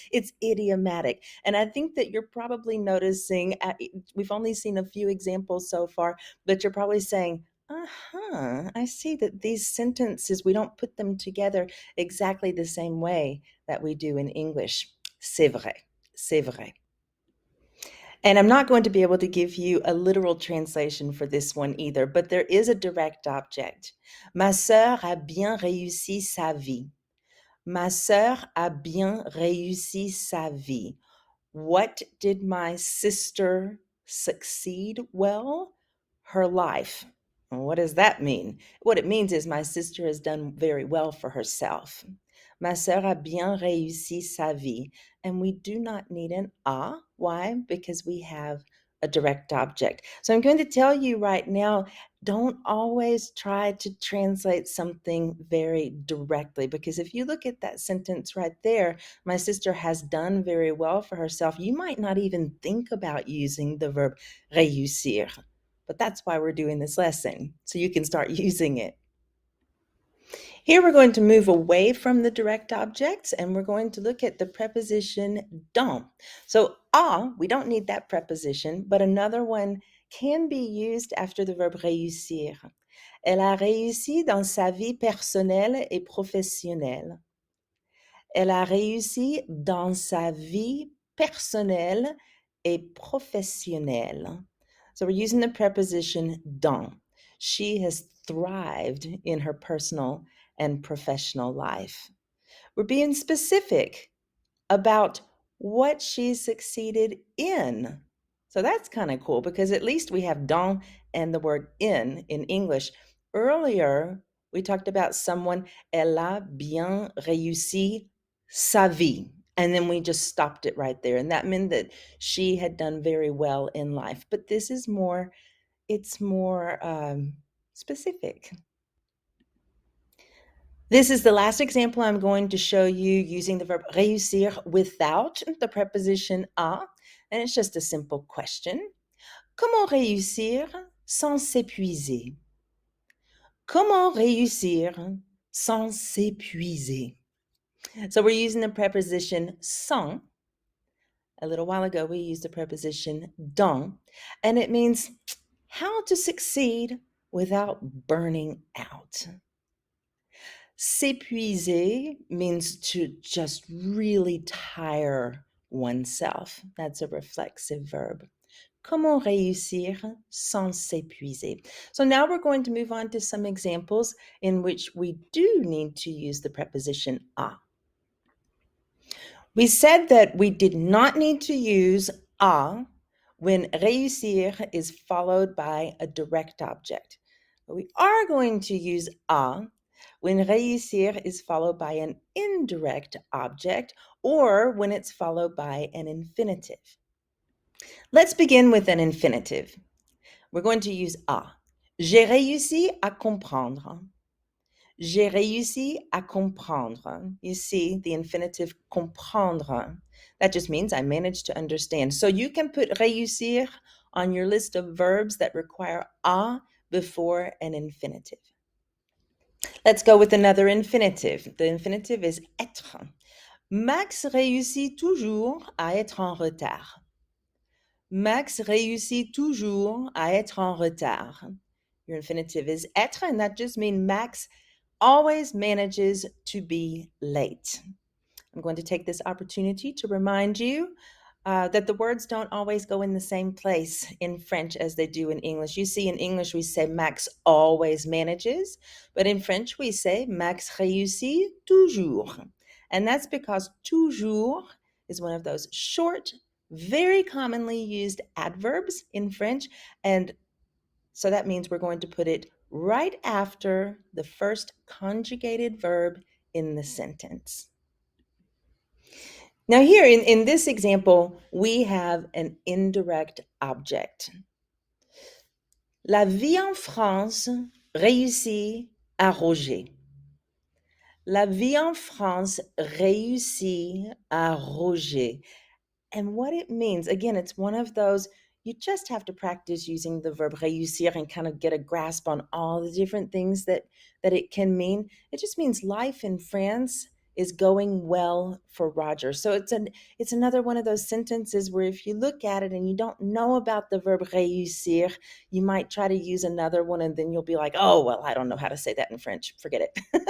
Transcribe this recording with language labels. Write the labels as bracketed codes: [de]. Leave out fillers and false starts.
[en] It's idiomatic. And I think that you're probably noticing, we've only seen a few examples so far, but you're probably saying, I see that these sentences, we don't put them together exactly the same way that we do in English. [fr] C'est vrai. C'est vrai. [en] And I'm not going to be able to give you a literal translation for this one either, but there is a direct object. [fr] Ma sœur a bien réussi sa vie. Ma sœur a bien réussi sa vie. [en] What did my sister succeed well? Her life. What does that mean? What it means is my sister has done very well for herself. [fr] Ma sœur a bien réussi sa vie. [en] And we do not need an a. Why? Because we have a direct object. So I'm going to tell you right now, don't always try to translate something very directly, because if you look at that sentence right there, my sister has done very well for herself, you might not even think about using the verb réussir. But that's why we're doing this lesson, so you can start using it. Here we're going to move away from the direct objects and we're going to look at the preposition dans. So we don't need that preposition, but another one can be used after the verb réussir. [fr] Elle a réussi dans sa vie personnelle et professionnelle. Elle a réussi dans sa vie personnelle et professionnelle. [en] So we're using the preposition dans. She has thrived in her personal and professional life. We're being specific about what she succeeded in. So that's kind of cool because at least we have dans and the word in English. Earlier, we talked about someone, [fr] elle a bien réussi sa vie. [en] And then we just stopped it right there. And that meant that she had done very well in life. But this is more, it's more specific. This is the last example I'm going to show you using the verb réussir without the preposition à, and it's just a simple question. [fr] Comment réussir sans s'épuiser? Comment réussir sans s'épuiser? [en] So we're using the preposition sans. A little while ago, we used the preposition dans, and it means how to succeed without burning out. S'épuiser means to just really tire oneself. That's a reflexive verb. [fr] Comment réussir sans s'épuiser? [en] So now we're going to move on to some examples in which we do need to use the preposition à. We said that we did not need to use à when réussir is followed by a direct object. But we are going to use à when réussir is followed by an indirect object or when it's followed by an infinitive. Let's begin with an infinitive. We're going to use à. [fr] J'ai réussi à comprendre. J'ai réussi à comprendre. [en] You see the infinitive comprendre. That just means I managed to understand. So you can put réussir on your list of verbs that require à before an infinitive. Let's go with another infinitive. The infinitive is être. [fr] Max réussit toujours à être en retard. Max réussit toujours à être en retard. [en] Your infinitive is être, and that just means Max always manages to be late. I'm going to take this opportunity to remind you that the words don't always go in the same place in French as they do in English. You see, in English, we say Max always manages, but in French, we say [fr] Max réussit toujours. [en] And that's because toujours is one of those short, very commonly used adverbs in French. And so that means we're going to put it right after the first conjugated verb in the sentence. Now here in this example, we have an indirect object. [fr] La vie en France réussit à Roger. La vie en France réussit à Roger. [en] And what it means, again, it's one of those, you just have to practice using the verb réussir and kind of get a grasp on all the different things that it can mean. It just means life in France is going well for Roger. So it's another one of those sentences where if you look at it and you don't know about the verb réussir, you might try to use another one and then you'll be like, oh, well, I don't know how to say that in French. Forget it.